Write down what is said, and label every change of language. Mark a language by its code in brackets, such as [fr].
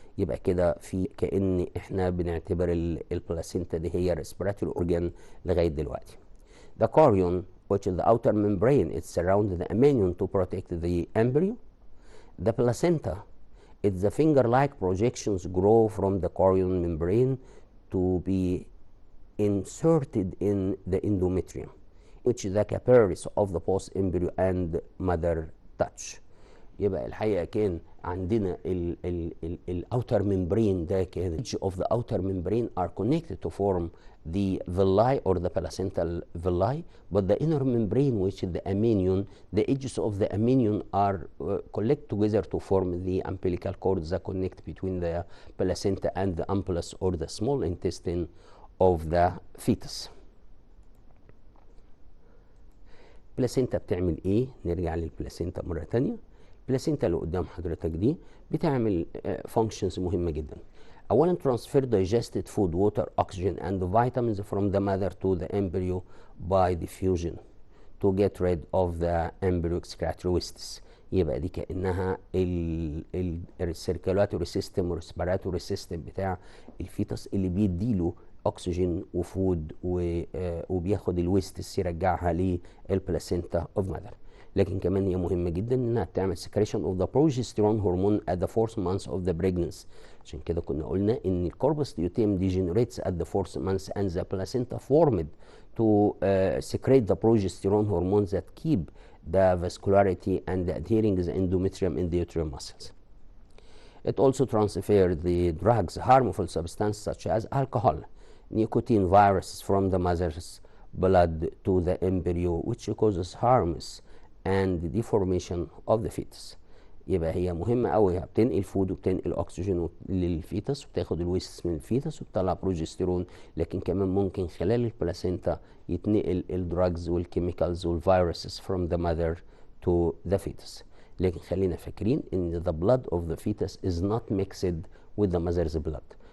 [ar] يبقى كده في كأن احنا بنعتبر البلاسينتا دي هي respiratory organ لغاية دلوقتي. [en] The chorion which is the outer membrane it surrounds the amnion to protect the embryo. The placenta it's the finger-like projections grow from the chorion membrane to be inserted in the endometrium which is the capillaries of the post embryo and mother touch. [ar] يبقى الحقيقه كان عندنا الاوتر ممبرين ده كان [en] edge of the outer membrane are connected to form the villi or the placental villi, but the inner membrane, which is the amnion, the edges of the amnion are collect together to form the umbilical cord that connect between the placenta and the ampullus or the small intestine of the fetus. [ar] البلاسينتا بتعمل ايه؟ نرجع للبلاسينتا مره ثانيه. البلاسينتا اللي قدام حضرتك دي بتعمل [en] functions [ar] مهمه جدا. اولا [en] transfer digested food, water, oxygen and vitamins from the mother to the embryo by diffusion to get rid of the embryo excretory wastes. [ar] يبقى دي كانها السيركيلاتوري سيستم والريسبيراتوري سيستم بتاع الفيتس اللي بيديله اكسجين وفود وبياخد الويستس يرجعها للبلاسينتا اوف ماذر. لكن كمان هي مهمه جدا انها بتعمل [en] secretion of the progesterone hormone at the 4th month of the pregnancy. [ar] عشان كده كنا قلنا ان الكوربس ليوتيم [en] degenerates at the 4th month and the placenta formed to secrete the progesterone hormones that keep the vascularity and adhering the endometrium in the uterine muscles. It also transfers the drugs, harmful substances such as alcohol, nicotine, viruses from the mother's blood to the embryo, which causes harms and deformation of the fetus. [ar] يبقى هي مهمة قوي، بتنقل فود وبتنقل اكسجين للفيتس وبتاخد الويستس من الفيتس وبتطلع بروجستيرون، لكن كمان ممكن خلال البلاسينتا يتنقل الدراجز والكيميكالز والفيروسز [en] from the mother to the fetus. [ar] لكن خلينا فاكرين ان [en] the blood of the fetus is not mixed with the mother's blood.